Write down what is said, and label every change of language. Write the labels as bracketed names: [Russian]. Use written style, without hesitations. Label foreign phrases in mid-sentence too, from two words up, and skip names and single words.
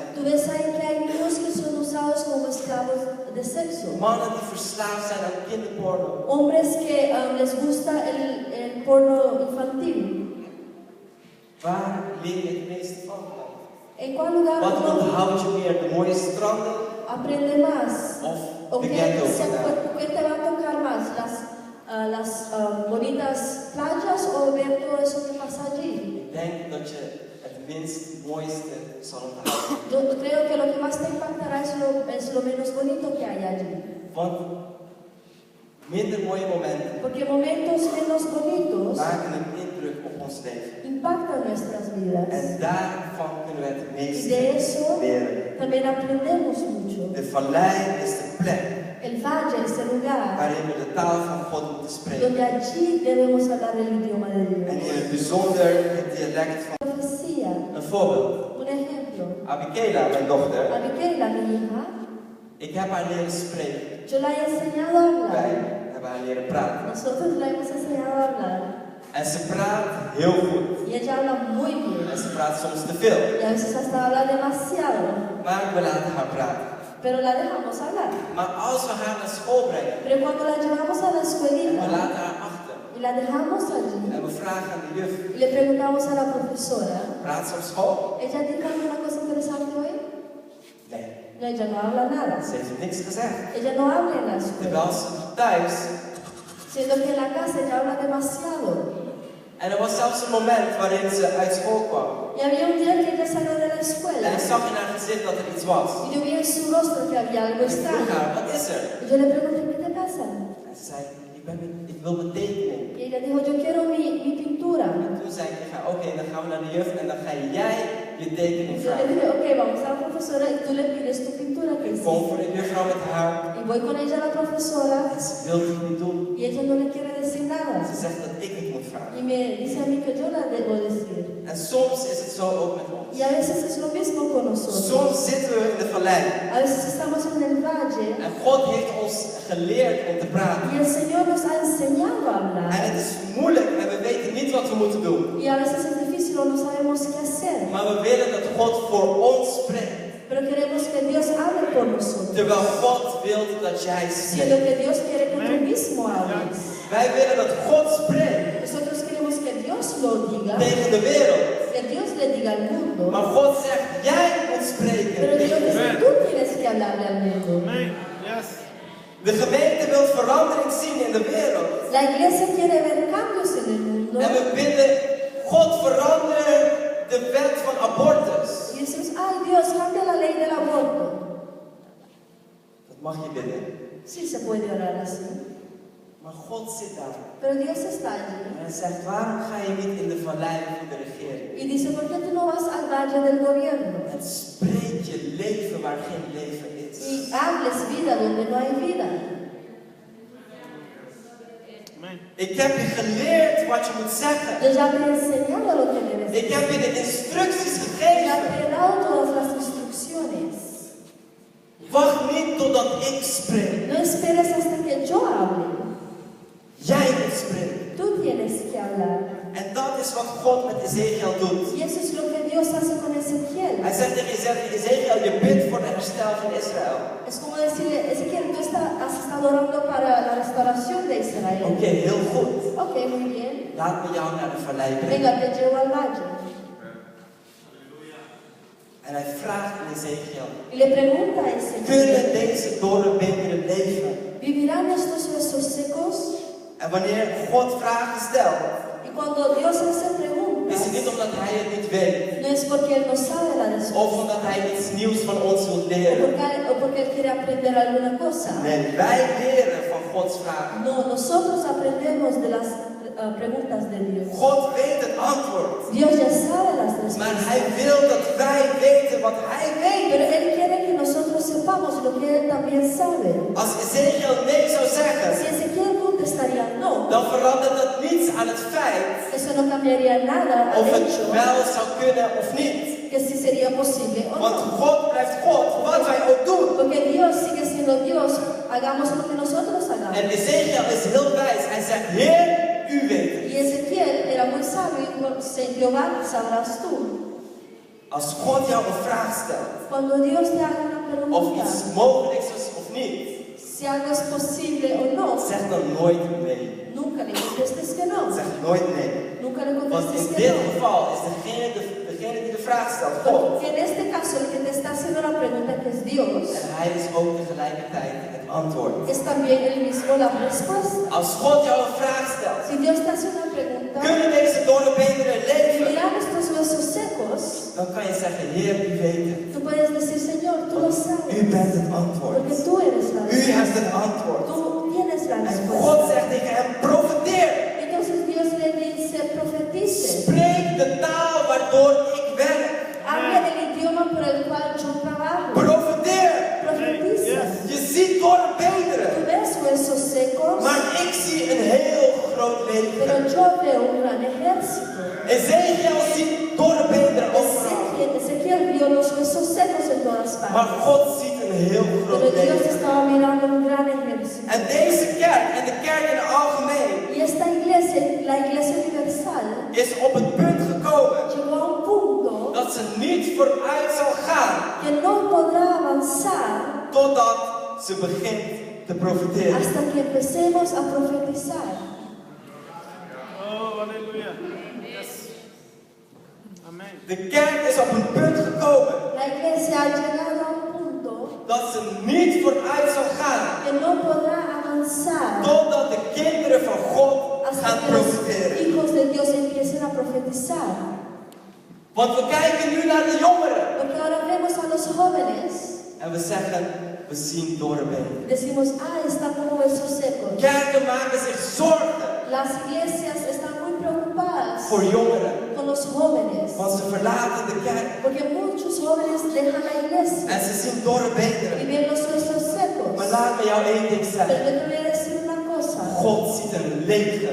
[Spanish] tú ves ahí que hay niños que son usados como esclavos de sexo. [Dutch] Mannen die verslaafd zijn aan kinderporno. [Spanish] Hombres que les gusta el porno infantil. [Dutch] Waar leer je het meeste van? [Spanish] ¿En cuál lugar [Dutch] Wat [Spanish] uno [Dutch] onthoud je meer? De mooie stranden [Spanish] aprende más? [Dutch] of [Spanish] ¿O de qué, [Dutch] ghetto vandaag? [Spanish] qué te va a tocar más? ¿Las bonitas playas o ver todo eso que pasa allí? [Dutch] Ik denk dat je het minst mooiste zal onthouden. [Spanish] Yo creo que lo que más te impactará es lo menos bonito que hay allí. [Dutch] Want minder mooie momenten [Spanish] Porque momentos menos bonitos [Dutch] maken een indruk op ons leven. [Spanish] impactan nuestras vidas. [Dutch] En daarvan kunnen we het [Spanish] Y [Dutch] meeste [Spanish] de eso [Dutch] leren. [Spanish] también aprendemos mucho. [Dutch] De vallei is de plek [Spanish] El valle es el lugar [Dutch] waarin we de taal van God moeten spreken. [Spanish] donde allí debemos hablar el idioma de [Dutch] En [Spanish] Dios. [Dutch] in het bijzonder het dialect van. [Spanish] Profecía, [Dutch] Een voorbeeld. [Spanish] un ejemplo. [Dutch] Abikela, mijn dochter, [Spanish] A Miquela, mi hija, [Dutch] ik heb haar leren spreken. [Spanish] yo la he enseñado a [Dutch] Wij [Spanish] hablar. [Dutch] hebben haar leren praten. [Spanish] Nosotros la hemos enseñado a hablar. [Dutch] En ze praat heel goed. [Spanish] Y ella habla muy bien. [Dutch] En ze praat soms te veel. [Spanish] Y a veces hasta habla demasiado. [Dutch] Maar we laten haar praten. [Spanish] Pero la dejamos hablar. [Dutch] Maar als we haar naar school brengen [Spanish] Pero cuando la llevamos a la [Dutch] en we [Spanish] escuelita [Dutch] laten haar achter [Spanish] y la dejamos allí [Dutch] en we vragen aan de juf, [Spanish] y le preguntamos a la profesora, [Dutch] praat ze op school? [Spanish] ¿ella dijo alguna cosa interesante hoy? [Dutch] Nee, [Spanish] No, ella no habla nada. [Dutch] ze heeft niks gezegd. [Spanish] Ella no habla en la escuela. [Dutch] Terwijl ze thuis, [Spanish] Siendo que en la casa ella habla demasiado. [Dutch] en er was zelfs een moment waarin ze uit school kwam. [Spanish] Y había un día que ella salió de la escuela [Dutch] En ik zag in haar gezicht dat er iets was. [Spanish] y yo vi en su rostro que había algo [Dutch] Ik vroeg [Spanish] extraño. [Dutch] haar, wat is er? [Spanish] Y yo le pregunté, ¿qué te pasa? [Dutch] En ze zei, ik wil mijn tekening. [Spanish] Y ella dijo, yo quiero mi pintura. [Dutch] En toen zei ik tegen haar, oké, dan gaan we naar de juf en dan ga jij je tekening [Spanish] Yo le [Dutch] vragen. [Spanish] dije, ok, vamos a la profesora y tú le pides tu pintura que [Dutch] Ik kom [Spanish] hiciste. [Dutch] voor de juffrouw met haar [Spanish] Y voy con ella a la profesora [Dutch] en ze wil het niet doen. [Spanish] y ella no le quiere decir nada. [Dutch] Ze zegt dat ik het moet [Spanish] Y [Dutch] vragen. [Spanish] me dice a mí que yo la debo decir. [Dutch] En soms is het zo ook met ons. [Spanish] Y a veces es lo mismo con nosotros. [Dutch] Soms zitten we in de vallei [Spanish] A veces estamos en el valle [Dutch] en God heeft ons geleerd om te praten. [Spanish] y el Señor nos ha enseñado a [Dutch] En [Spanish] hablar. [Dutch] het is moeilijk en we weten niet wat we moeten doen. [Spanish] Y a veces es difícil o no sabemos qué hacer. [Dutch] Maar we willen dat God voor ons spreekt. [Spanish] Pero queremos que Dios hable por nosotros. [Dutch] Terwijl God wil dat jij [Spanish] Siendo [Dutch] spreekt. [Spanish] que Dios quiere que tú mismo hables. [Dutch] Wij willen dat God spreekt [Spanish] Nosotros queremos que Dios lo diga. [Dutch] tegen de wereld. [Spanish] Que Dios le diga al mundo. [Dutch] Maar God zegt, jij moet [Spanish] Pero [Dutch] spreken. [Spanish] Dios dice, tú tienes que hablarle al mundo. Amém. Yes. [Dutch] De gemeente wil verandering zien in de wereld. [Spanish] La iglesia quiere ver cambios en el mundo. [Dutch] En we bidden, God verander de wet van abortus. [Spanish] Y decimos, ay Dios, cambia la ley del aborto. [Dutch] Dat mag je bidden. [Spanish] Sí se puede orar así. [Dutch] Maar God zit daar. [Spanish] Pero Dios está allí. [Dutch] En hij zegt, waarom ga je niet in de vallei van de regering? [Spanish] Y dice, ¿por qué tú no vas al valle del gobierno? [Dutch] En spreek je leven waar geen leven is. [Spanish] Y hables vida donde no hay vida. Amém. [Dutch] Ik heb je geleerd wat je moet zeggen. [Spanish] Yo ya te he enseñado lo que debes [Dutch] Ik heb je de instructies [Spanish] Ya [Dutch] gegeven. [Spanish] te he dado todas las instrucciones. [Dutch] Wacht niet totdat ik spreek. [Spanish] No esperes hasta que yo hable. [Dutch] Jij moet spreken. [Spanish] Tú tienes que hablar. [Dutch] En dat is wat God met Ezekiel doet. [Spanish] Y eso es lo que Dios hace con Ezequiel. [Dutch] Hij zegt tegen Ezekiel, je bidt voor het herstel van Israël. [Spanish] Es como decirle, Ezequiel, tú has estado orando para la restauración de Israel. [Dutch] Oké, heel goed. [Spanish] Ok, muy bien. [Dutch] Laat me jou naar de vallei brengen. [Spanish] Venga, te llevo al valle. [Dutch] En hij vraagt aan Ezekiel, [Spanish] Y le pregunta a Ezequiel, [Dutch] kunnen deze dorre beenderen leven? [Spanish] ¿vivirán estos huesos secos? [Dutch] En wanneer God vragen stelt, [Spanish] Y cuando Dios hace [Dutch] is het [Spanish] preguntas, [Dutch] niet omdat hij het niet weet. [Spanish] no No es porque Él no sabe la respuesta. [Dutch] Of omdat Hij iets nieuws van ons wil [Spanish] O [Dutch] leren. [Spanish] porque Él quiere aprender alguna cosa. [Dutch] Nee, wij leren van Gods vragen. [Spanish] No, nosotros aprendemos de las preguntas de Dios. [Dutch] God weet het antwoord. [Spanish] Dios ya sabe las [Dutch] Maar [Spanish] respuestas. [Dutch] Hij wil dat wij weten wat Hij weet. [Spanish] Pero Él quiere que nosotros sepamos lo que Él también sabe. [Dutch] Als Ezekiel nee zou [Spanish] Si [Dutch] zeggen, [Spanish] Ezequiel contestaría no, [Dutch] dan verandert dat niets aan het feit [Spanish] eso no cambiaría nada al [Dutch] of het [Spanish] hecho [Dutch] wel zou kunnen of niet. [Spanish] que si sería posible o [Dutch] Want [Spanish] no. [Dutch] God blijft God, wat wij ook doen. [Spanish] Porque Dios sigue siendo Dios, hagamos lo que nosotros hagamos. [Dutch] En Ezekiel is heel wijs. Hij zegt, Heer, u weet het. [Spanish] Y Ezequiel era muy sabio y dijo, Jehová, sabrás tú. [Dutch] Als God jou een vraag stelt, [Spanish] Cuando Dios te haga una [Dutch] of [Spanish] pregunta, [Dutch] iets mogelijk is of niet, [Spanish] si algo es posible o no, [Dutch] zeg dan nooit nee. [Spanish] nunca le contestes que no. [Dutch] Zeg nooit nee. [Spanish] Nunca le [Dutch] Want [Spanish] contestes [Dutch] in [Spanish] que [Dutch] dit [Spanish] no. [Dutch] geval is degene die de vraag stelt, God. [Spanish] Porque en este caso el que te está haciendo la pregunta, que es Dios, [Dutch] En Hij is ook tegelijkertijd het antwoord. [Spanish] es también el mismo la respuesta. [Dutch] Als God jou een vraag stelt, [Spanish] Si Dios te hace una pregunta, [Dutch] kunnen deze dorre beenderen leven? [Spanish] mirar estos huesos secos, [Dutch] Dan kan je zeggen, Heer, u weet het. [Spanish] tú puedes decir, Señor, tú lo [Dutch] U [Spanish] sabes, [Dutch] bent het antwoord. [Spanish] porque tú eres la [Dutch] U hebt [Spanish] respuesta. [Dutch] het antwoord. [Spanish] Tú tienes la [Dutch] En God [Spanish] respuesta. [Dutch] zegt tegen hem, profeteer. [Spanish] Entonces Dios le dice, profetice, [Dutch] Spreek de taal waardoor ik werk. [Spanish] habla del idioma por el cual yo trabajo, [Dutch] Profeteer. [Spanish] profetiza. [Dutch] Je ziet dorre [Spanish] Tú [Dutch] beenderen. [Spanish] ves huesos secos, [Dutch] Maar ik zie een heel groot [Spanish] pero [Dutch] leger. [Spanish] yo veo un gran ejército. [Dutch] Ezekiel ziet dorre beenderen overal. [Spanish] Ezequiel vio los huesos secos en todas [Dutch] Maar [Spanish] partes. [Dutch] God ziet een heel [Spanish] Pero [Dutch] groot [Spanish] Dios [Dutch] leger. [Spanish] estaba mirando un gran ejército. [Dutch] En deze kerk en de kerk in het algemeen [Spanish] Y esta iglesia, la iglesia universal, [Dutch] is op het punt gekomen [Spanish] llegó a un punto [Dutch] dat ze niet vooruit zal gaan [Spanish] que no podrá avanzar [Dutch] totdat ze begint te profiteren. [Spanish] hasta que empecemos a profetizar. Oh, aleluya. Yes. Amén. [Dutch] De kerk is op een punt gekomen [Spanish] La iglesia ha llegado a un punto [Dutch] dat ze niet vooruit zal gaan [Spanish] que no podrá avanzar [Dutch] totdat de kinderen van God [Spanish] hasta [Dutch] gaan [Spanish] que los [Dutch] profiteren. [Spanish] hijos de Dios empiecen a profetizar. [Dutch] Want we kijken nu naar de jongeren [Spanish] Porque ahora vemos a los jóvenes, [Dutch] en we zeggen, we zien dorre beenderen. [Spanish] decimos, están como huesos secos. [Dutch] Kerken maken zich zorgen [Spanish] Las iglesias están muy preocupadas [Dutch] voor jongeren, [Spanish] con los jóvenes, [Dutch] want ze verlaten de kerk [Spanish] porque muchos jóvenes dejan la iglesia [Dutch] en ze zien dorre [Spanish] y [Dutch] beenderen. [Spanish] ven los huesos secos. [Dutch] Maar laat me jou één ding [Spanish] Pero [Dutch] zeggen. [Spanish] yo te voy a decir una cosa. [Dutch] God ziet een leger.